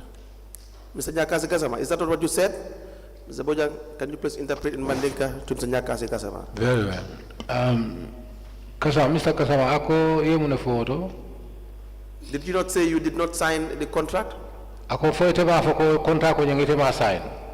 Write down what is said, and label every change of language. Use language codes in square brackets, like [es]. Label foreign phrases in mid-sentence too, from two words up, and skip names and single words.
[en] Mr. Nyakasi Kasama, is that not what you said? Mr. Bojang, can you please interpret in Mandinka to Mr. Nyakasi Kasama? Very well. Kasama, Mr. [man] Kasama, ako ye muna photo. [en] Did you not say you did not sign the contract? [man] Ako fo ite ba ko contract ko nyangite ma sign.